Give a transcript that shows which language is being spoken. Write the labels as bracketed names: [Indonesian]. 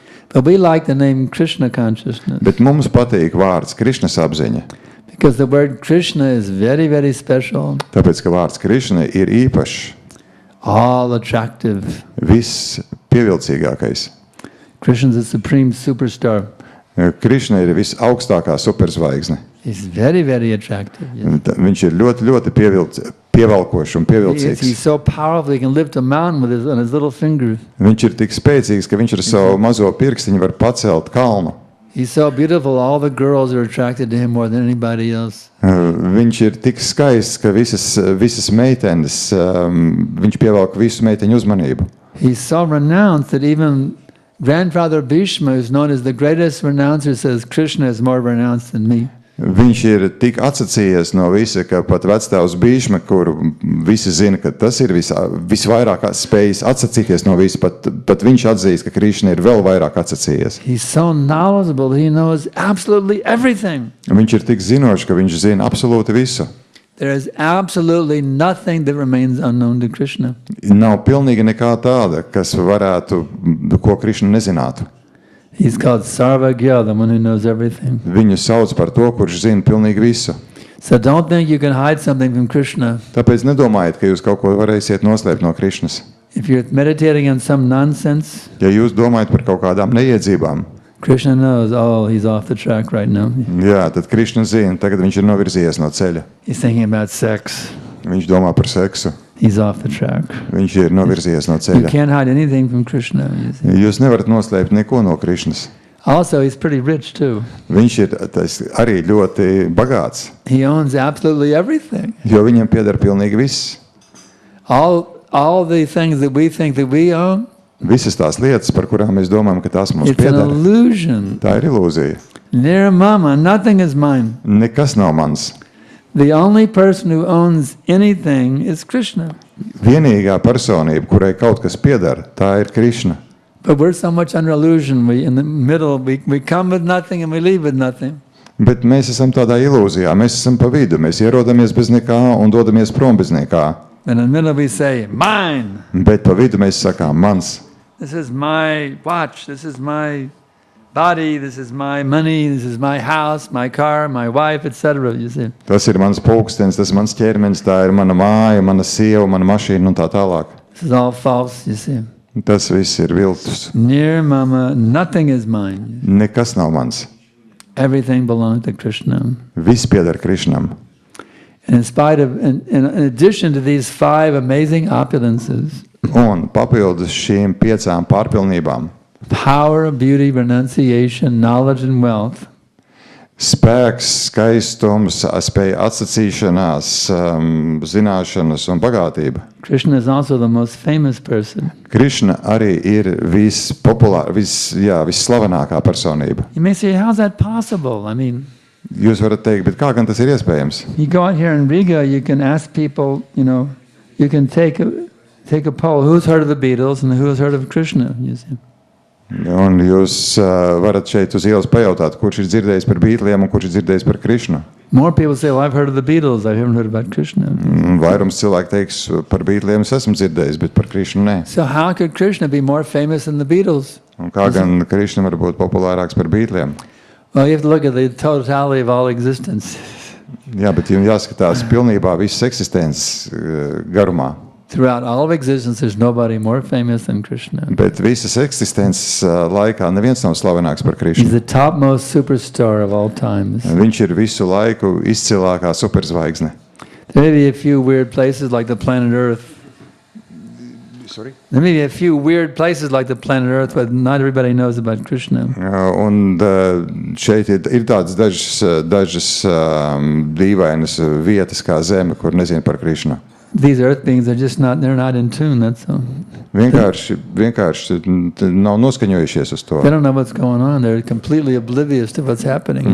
[English] But we like the name Krishna consciousness [Latvian] Bet mums patīk vārds Krišnas apziņa, [English] because the word Krishna is very, very special, [Latvian] tāpēc, ka vārds Krišna ir īpašs, [English] all attractive. [Latvian] viss pievilcīgākais. [English] Krishna is the supreme superstar. [Latvian] Krišna ir visaugstākā superzvaigzne. [English] He's very, very attractive. Yes. [Latvian] Viņš ir ļoti, ļoti pievelkošs un [English] He's [Latvian] pievilcīgs. [English] so powerful, he can lift a mountain on his little finger. [Latvian] Viņš ir tik spēcīgs, ka viņš ar savu mazo pirkstiņu var pacelt kalnu. [English] He's so beautiful, all the girls are attracted to him more than anybody else. [Latvian] Viņš ir tik skaists, ka visas meitenes, viņš pievelk visu meiteņu uzmanību. [English] He's so renounced that even Grandfather Bhishma, who's known as the greatest renouncer, says Krishna is more renounced than me. [Latvian] Viņš ir tik atsacījies no visa, ka pat vectēvs Bhishma, kuru visi zina, ka tas ir visvairāk spējis atsacīties no visa, pat viņš atzīst, ka Krišna ir vēl vairāk atsacījies. [English] He's so knowledgeable, he knows absolutely everything. [Latvian] Viņš ir tik zinošs, ka viņš zina absolūti visu. [English] There is absolutely nothing that remains unknown to Krishna. [Latvian] Nav pilnīgi nekā tāda, kas varētu, ko Krišna nezinātu. [English] He's called Sarvagya, the one who knows everything. [Latvian] Viņu sauc par to, kurš zina pilnīgi visu. [English] So don't think you can hide something from Krishna. [Latvian] Tāpēc nedomājiet, ka jūs kaut ko varēsiet noslēpt no Krišnas. [English] If you're meditating on some nonsense, [Latvian] Ja jūs domājat par kaut kādām neiedzībām, [English] Krishna knows, oh, he's off the track right now. [Latvian] jā, tad Krišna zina, tagad viņš ir novirzījies no ceļa. [English] He's thinking about sex. [Latvian] Viņš domā par seksu. [English] He's off the track. [Latvian] Viņš ir novirzījies no [English] You [Latvian] ceļa. [English] can't hide anything from Krishna. You see. [Latvian] Jūs nevarat noslēpt neko no Krišnas. [English] Also, he's pretty rich too. [Latvian] Viņš ir arī ļoti bagāts, [English] He owns absolutely everything. [Latvian] jo viņam pieder pilnīgi viss. [English] All the things that we think that we own, [Latvian] Visas tās lietas, par kurām mēs domājam, ka tās mums [English] it's an [Latvian] pieder, [English] illusion. [Latvian] tā ir ilūzija. [English] Nirmama, nothing is mine. [Latvian] Nekas nav mans. [English] The only person who owns anything is Krishna. [Latvian] Vienīgā personība, kurai kaut kas pieder, tā ir Krišna. [English] But we're so much under illusion. We in the middle, we come with nothing and we leave with nothing. [Latvian] Bet mēs esam tādā ilūzijā, mēs esam pa vidu, mēs ierodamies bez nekā un dodamies prom bez nekā. [English] And in the middle we say, mine. [Latvian] Bet pa vidu mēs sakām, mans. [English] This is my watch. This is my body. This is my money. This is my house, my car, my wife, etc. You see. [Latvian] Tas ir mans pulkstenis, tas ir mans ķermenis, tā ir mana māja, mana sieva, mana mašīna un tā tālāk. [English] This is all false. You see. [Latvian] Tas viss ir viltus. [English] Nirmama, nothing is mine. [Latvian] Nekas nav mans. [English] Everything belongs to Krishna. [Latvian] Viss pieder Krišnam. [English] And in addition to these 5 amazing opulences, [Latvian] Un papildus šīm 5 pārpilnībām [English] power, beauty, renunciation, knowledge, and wealth, [Latvian] spēks, skaistums, spēja atsacīšanās, zināšanas un bagātība. [English] Krishna is also the most famous person. [Latvian] Krišna arī ir visslavenākā personība. [English] You may say, how's that possible? I mean, [Latvian] Jūs varat teikt, bet kā gan tas ir iespējams? [English] You go out here in Riga, you can ask people, you can take a poll, who's heard of the Beatles and who's heard of Krishna? You see. [Latvian] Un jūs varat šeit uz ielas pajautāt, kurš ir dzirdējis par Beatliem un kurš ir dzirdējis par Krishnu. [English] More people say, well, I've heard of the Beatles, I haven't heard about Krishna. [Latvian] Vairums cilvēku teiks, par Beatliem es esmu dzirdējis, bet par Krishnu nē. [English] So how could Krishna be more famous than the Beatles? [Latvian] Un kā gan Krishna var būt populārāks par Beatliem? [English] Well, you have to look at the totality of all existence. [Latvian] Jā, bet jums jāskatās pilnībā visas eksistences garumā. [English] Throughout all of existence, there's nobody more famous than Krishna. [Latvian] Bet visas eksistences laikā neviens nav slavenāks par [English] He's [Latvian] Krishnu. [English] the topmost superstar of all times. [Latvian] Viņš ir visu laiku izcilākā superzvaigzne. [English] There may be a few weird places like the planet Earth. Sorry? There may be a few weird places like the planet Earth, but not everybody knows about Krishna. [Latvian] Un šeit ir tādas dažas dīvainas vietas kā Zeme, kur nezinu par Krishnu. [English] These earth beings are just they're not in tune, that's all. [Latvian] Vienkārši nav noskaņojušies uz to. [English] They don't know what's going on. They're completely oblivious to what's happening.